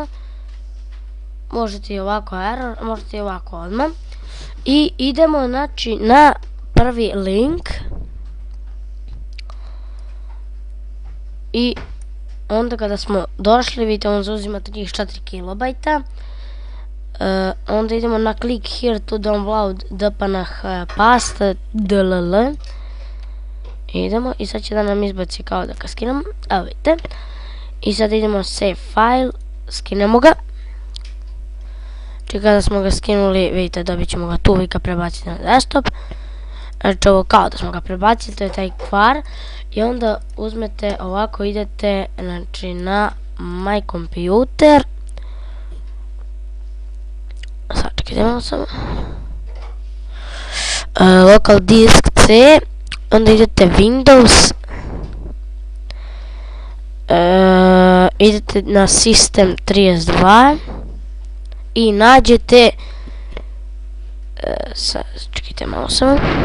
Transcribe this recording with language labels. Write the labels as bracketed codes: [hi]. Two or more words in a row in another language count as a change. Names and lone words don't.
[bs] Možete i ovako error, možete i ovako odmah. I idemo znači na prvi link. I onda kada smo došli, vidite on zauzima takih 4 kilobajta. Onda idemo na [en] click here to download DPNH past DLL. [bs] Idemo i sad će da nam izbaci kao da ga skinemo. Evo vidite. I sad idemo [en] save file, [bs] skinemo ga. Znači kada smo ga skinuli, vidite, dobit ćemo ga tu, vi ga prebacite na desktop. Znači ovo kao da smo ga prebacili, to je taj kvar. I onda uzmete ovako, idete znači na [en] my computer. [bs] Sad čekajte malo samo. [en] Local disk C. [bs] Onda idete Windows. Idete na System 32 i nađete čekajte malo samo.